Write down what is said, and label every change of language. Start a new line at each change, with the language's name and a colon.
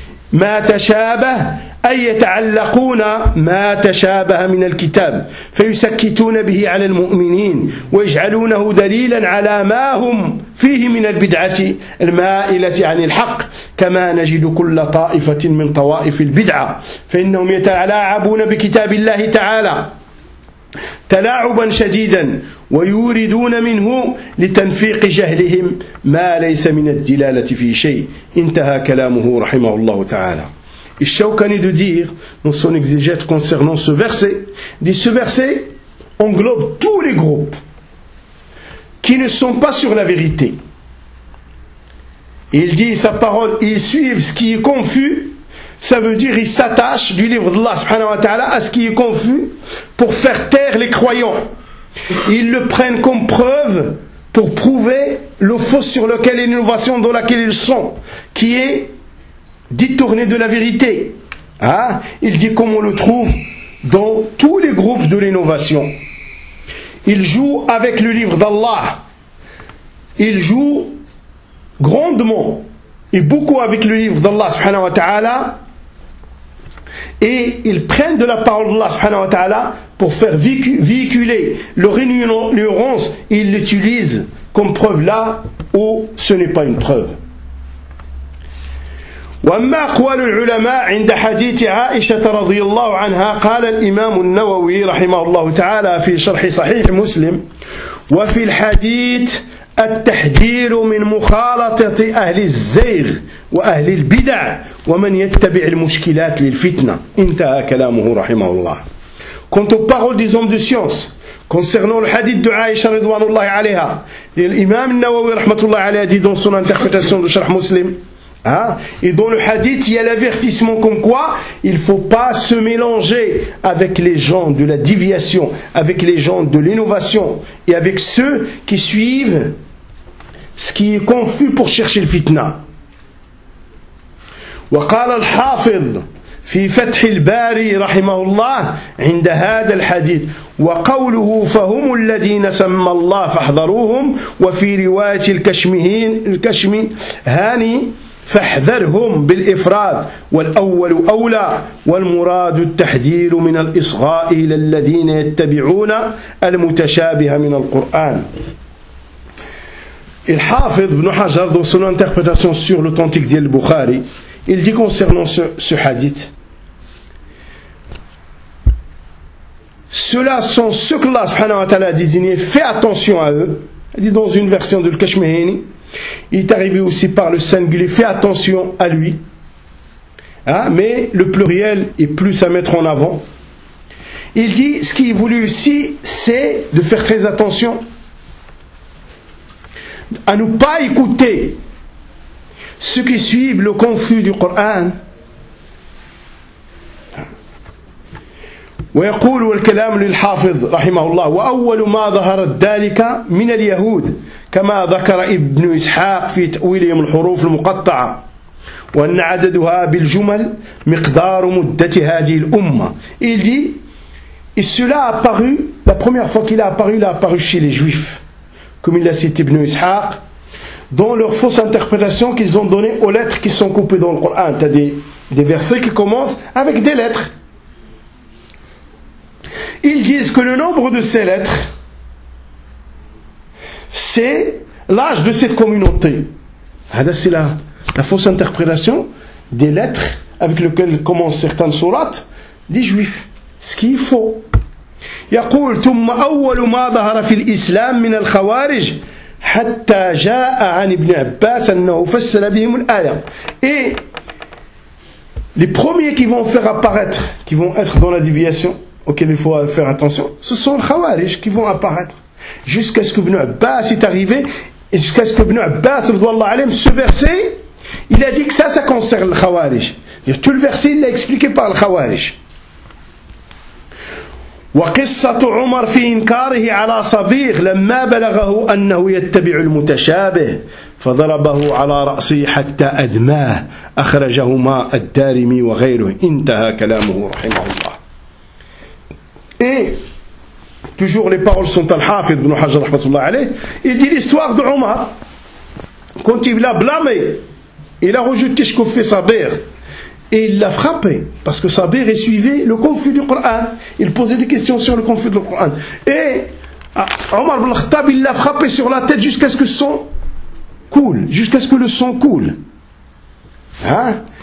Arabic: ما تشابه أي يتعلقون ما تشابه من الكتاب فيسكتون به على المؤمنين ويجعلونه دليلا على ما هم فيه من البدعة المائلة عن الحق كما نجد كل طائفة من طوائف البدعة فإنهم يتلاعبون بكتاب الله تعالى تلاعبا شديدا ويوردون منه لتنفيق جهلهم ما ليس من الدلالة في شيء انتهى كلامه رحمه الله تعالى.
French: Et Shaukani de dire, dans son exégète concernant ce verset, dit ce verset englobe tous les groupes qui ne sont pas sur la vérité. Il dit sa parole, ils suivent ce qui est confus, ça veut dire ils s'attachent du livre d'Allah subhanahu wa ta'ala à ce qui est confus pour faire taire les croyants. Ils le prennent comme preuve pour prouver le faux sur lequel et l'innovation dans laquelle ils sont, qui est détourné de la vérité. Hein? Il dit comme on le trouve dans tous les groupes de l'innovation. Il joue avec le livre d'Allah. Il joue grandement et beaucoup avec le livre d'Allah subhanahu wa ta'ala. Et ils prennent de la parole d'Allah subhanahu wa ta'ala pour faire véhiculer leur ignorance. Et ils l'utilisent comme preuve là où ce n'est pas une preuve.
Arabic: وأما أقوال العلماء عند حديث عائشة رضي الله عنها قال الإمام النووي رحمه الله تعالى في شرح صحيح مسلم وفي الحديث التحذير من مخالطة أهل الزيغ وأهل البدع ومن يتبع المشكلات للفتنة انتهى كلامه رحمه الله. كنت أقول
French: des hommes de science concernant le hadith de Aïcha
Arabic: رضوانه عليها
French: للإمام النووي
Arabic: رحمة الله عليه
French: dit dans son interprétation de شرح مسلم. Et dans le hadith, il y a l'avertissement comme quoi il ne faut pas se mélanger avec les gens de la déviation, avec les gens de l'innovation et avec ceux qui suivent ce qui est confus pour chercher le fitna.
Arabic: وقال الحافظ في فتح الباري رحمه الله عند هذا الحديث وقوله فهم الذين سمى الله فاحذروهم وفي رواية الكشمي هاني فاحذرهم بالإفراد والأول أولى والمراد التحذير من الإصغاء إلى الذين يتبعون المتشابه من القرآن.
French: الحافظ بن حجر dans son interprétation sur l'authentique de Bukhari, il dit concernant ce hadith, ceux-là sont ceux que Allah subhanahu wa ta'ala a désigné, fais attention à eux. Il dit dans une version de Al-Kashmihini, il est arrivé aussi par le singulier, fais attention à lui. Hein? Mais le pluriel est plus à mettre en avant. Il dit ce qu'il voulait aussi, c'est de faire très attention à ne pas écouter ceux qui suivent le confus du Coran.
Arabic: ويقول الكلام للحافظ رحمه الله وأول ما ظهر ذلك من اليهود كما ذكر ابن إسحاق في تأويلهم الحروف المقطعة وأن عددها بالجمل مقدار مدة هذه الأمة.
French: Il dit, et cela a apparu, la première fois qu'il a apparu, il a apparu chez les juifs, comme il l'a cité ibn Ishaq, dans leur fausse interprétation qu'ils ont donnée aux lettres qui sont coupées dans le Coran, c'est-à-dire des versets qui commencent avec des lettres. Ils disent que le nombre de ces lettres, c'est l'âge de cette communauté. C'est la fausse interprétation des lettres avec lesquelles commencent certaines sourates des juifs. Ce qui est faux.
Arabic: يقول ثم أول ما ظهر في الإسلام من الخوارج حتى جاء عن ابن عباس أنه فسر بهم الآية.
French: Et les premiers qui vont faire apparaître, qui vont être dans la déviation, auxquels il faut faire attention, ce sont les khawarij qui vont apparaître. Jusqu'à ce que Ibn Abbas est arrivé, et jusqu'à ce que Ibn Abbas, ce verset, il a dit que ça concerne les khawarij. Tout le verset, il l'a expliqué par les khawarij.
Arabic: وقصة عمر في إنكاره على صبيغ لما بلغه أنه يتبع المتشابه فضربه على رأسه حتى أدماه أخرجهما الدارمي وغيره انتهى كلامه رحمه الله.
French: Toujours les paroles sont al-Hafid ibn Hajar rahmatullah alayh. Il dit l'histoire de Omar quand il l'a blâmé, il a rejeté ce qu'a fait Sabir et il l'a frappé parce que Sabir est suivi le conflit du Coran. Il posait des questions sur le conflit du Coran et Omar ibn Khattab il l'a frappé sur la tête jusqu'à ce que son coule, jusqu'à ce que le sang coule. Hein?